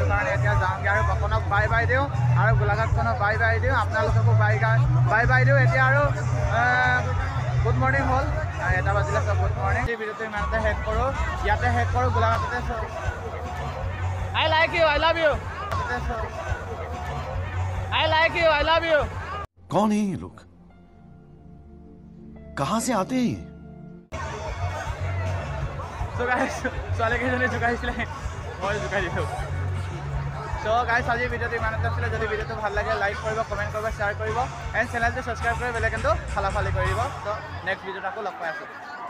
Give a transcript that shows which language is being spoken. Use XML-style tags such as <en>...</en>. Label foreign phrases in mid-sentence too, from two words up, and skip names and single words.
<as>কাৰণে এতিয়া যাওঁগে আৰু পাপনক</as> <en>bye bye</en> <as>দিওঁ আৰু গোলাঘাটখনক</as> <en>bye bye</en> <as>দিওঁ আপোনালোককো বাই দিওঁ এতিয়া আৰু</as> <en>good morning</en> <as>হ'ল এটা বাজিলে চব</as> <en>good morning</en> <as>এই ভিডিঅ'টো ইমানতে শেষ কৰোঁ ইয়াতে শেষ কৰোঁ গোলাঘাটতে</as> <en>I like you I love you I like you I love you</en> <hi>कौन है ये लोग कहां से आते हैं</hi> <en>So guys,</en> <as>ছোৱালীকেইজনী জোকাইছিলে মই জোকাই দিলোঁ</as> <en>so guys</en> <as>আজি ভিডিঅ'টো ইমানতে আছিলে যদি ভিডিঅ'টো ভাল লাগে লাইক কৰিব কমেণ্ট কৰিব শ্বেয়াৰ কৰিব এণ্ড চেনেলটো ছাবস্ক্ৰাইব কৰি বেল আইকনটো ফালাফালি কৰিব</as> <en>so next</en> <as>ভিডিঅ'ত আকৌ লগ পাই আছোঁ</as>